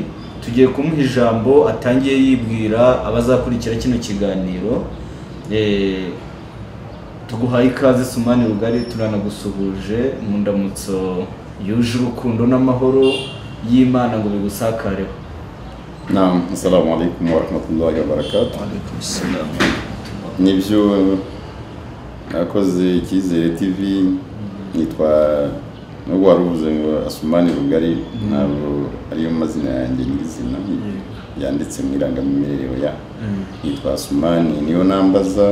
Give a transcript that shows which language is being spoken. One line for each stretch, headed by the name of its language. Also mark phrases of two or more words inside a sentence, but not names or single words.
Kinyarwanda: Tugiye kumuha ijambo atangiye yibwira abazakurikira kino kiganiro. Tuguhaye ikaze Asumani Rugari, turanagusuhuje mu ndamutso yuje urukundo n'amahoro y'Imana ngo bigusakareho.
Arabic: نعم، السلام عليكم ورحمة الله وبركاته. وعليكم السلام.
Kinyarwanda: Nibyo nakoze Icyizere TV, nitwa nubwo waruvuze ngo Asumani Rugari, ntabwo ariyo mazina yanjye nyizina yanditse mu irangamimerere ya nitwa Asumani, niyo nambaza.